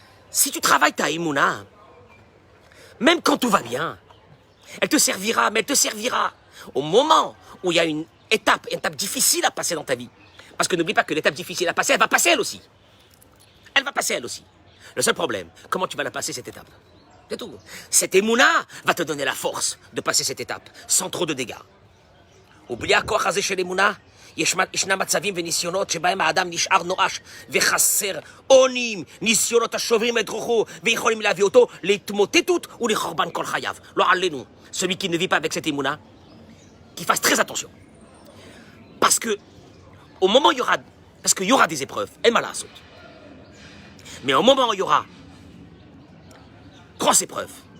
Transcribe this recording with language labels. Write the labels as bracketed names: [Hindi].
[French] Si tu travailles ta Emouna, même quand tout va bien, elle te servira, mais elle te servira au moment où il y a une étape difficile à passer dans ta vie. Parce que n'oublie pas que l'étape difficile à passer, elle va passer elle aussi. Elle va passer elle aussi. Le seul problème, comment tu vas la passer cette étape? C'est tout. Cette Emouna va te donner la force de passer cette étape sans trop de dégâts. Oublie quoi chaser chez l'Emouna? [Hebrew] ישנם מצבים וניסיונות שבהם האדם נשאר נואש וחסר אונים, ניסיונות השוברים את רוחו ויכולים להביא אותו להתמוטטות ולחורבן כל חייו. לא עלינו, [French] celui qui ne vit pas avec cette émouna, qui fasse très attention. Parce que au moment où il y aura des épreuves, elle m'a la saute. Mais au moment où il y aura grosse épreuve,